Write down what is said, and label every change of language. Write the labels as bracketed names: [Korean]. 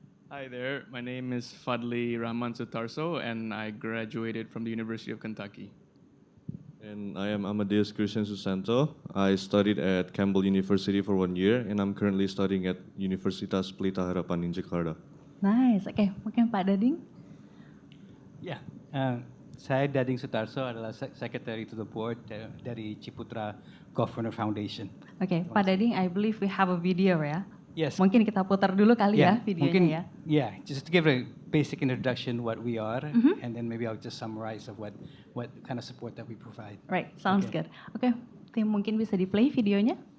[English] Hi there, my name is Fadhli Soetarso, and I graduated from the University of Kentucky. And I am Amadeus Christian Susanto. I studied at Campbell University for 1 year, and I'm currently studying at Universitas Pelita Harapan in Jakarta. [Indonesian] Nice. Oke, mungkin Pak Dading. Ya, saya Dading Soetarso adalah Secretary to the Board dari Ciputra Golfpreneur Foundation. [English] Oke, Pak Dading, I believe we have a video ya. Yes. [Indonesian] Mungkin kita putar dulu kali ya videonya mungkin, ya. [English] Yeah, just to give a basic introduction what we are, and then maybe I'll just summarize of what kind of support that we provide. Right, sounds good. [Indonesian] Oke, tim mungkin bisa di-play videonya.